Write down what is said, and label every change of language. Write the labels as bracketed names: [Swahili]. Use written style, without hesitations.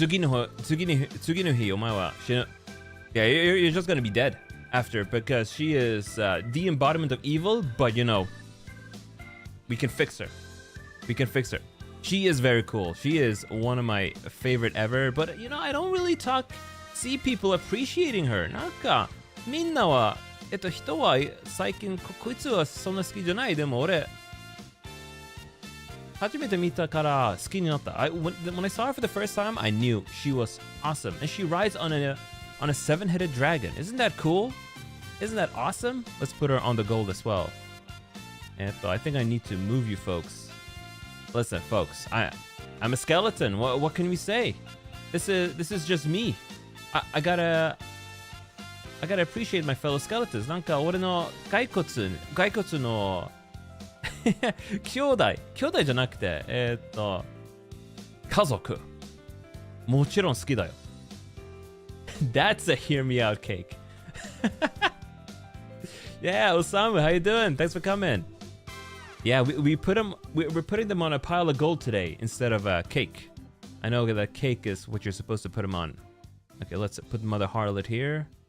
[Japanese] 次の日お前は死ぬ [English] Yeah, you're just gonna be dead after because she is the embodiment of evil, but you know, we can fix her. We can fix her. She is very cool. She is one of my favorite ever, but you know, I don't really see people appreciating her. [Japanese] なんかみんなは人は最近こいつはそんな好きじゃない。でも俺初めて見たから好きになった。 [English] When I saw her for the first time, I knew she was awesome, and she rides on a seven-headed dragon. Isn't that cool? Isn't that awesome? Let's put her on the gold as well. I think I need to move you folks. Listen, folks, I'm a skeleton. What can we say? This is just me. I gotta appreciate my fellow skeletons. [Japanese] なんか俺の骸骨の兄弟じゃなくて家族もちろん好きだよ。 [English] That's a hear me out cake. Yeah, Osamu, how you doing? Thanks for coming. Yeah, we're putting them on a pile of gold today instead of a cake. I know that cake is what you're supposed to put them on. Okay, let's put Mother Harlot here.